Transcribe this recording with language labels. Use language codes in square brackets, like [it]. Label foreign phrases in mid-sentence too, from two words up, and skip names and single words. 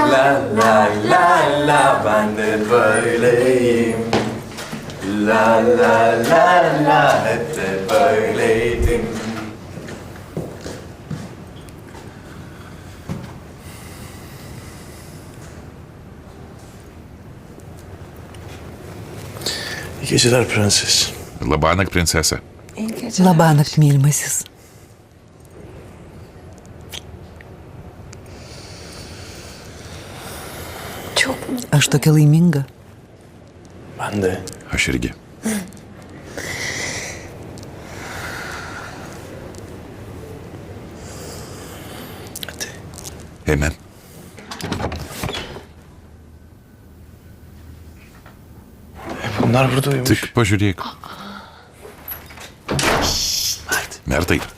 [tr] la la la ben de böyleyim. La la la la hep de böyleydim. İyi geceler prenses. [lt] Labanakt, princese. Labanakt, mylimasis. Aš tokia laiminga. [tr] Ben de. [lt] Aš irgi. [tr] Hadi. [lt] Eime. [tr] Bunlar burada uyumuş. [lt] Tik pažiūrėk. Mertai.